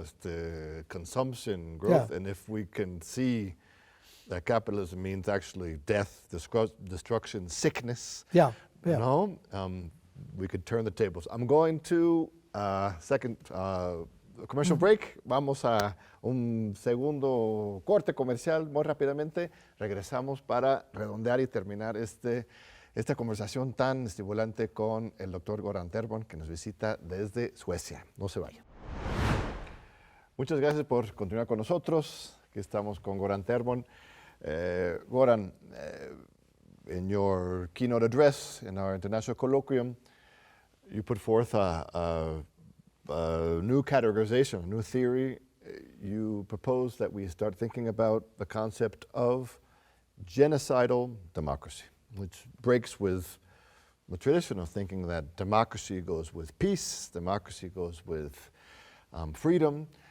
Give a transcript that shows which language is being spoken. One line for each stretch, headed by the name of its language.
English: It's the consumption, growth, and if we can see that capitalism means actually death, destruction, sickness, you know, we could turn the tables. I'm going to second commercial break.
Spanish: Vamos a un segundo corte comercial muy rápidamente. Regresamos para redondear y terminar esta conversación tan estimulante con el doctor Göran Therborn, que nos visita desde Suecia. No se vaya. Muchas gracias por continuar con nosotros. Aquí estamos con Göran Therborn.
English: Göran, in your keynote address in our international colloquium, you put forth a new categorization, a new theory. You propose that we start thinking about the concept of genocidal democracy, which breaks with the tradition of thinking that democracy goes with peace, democracy goes with freedom.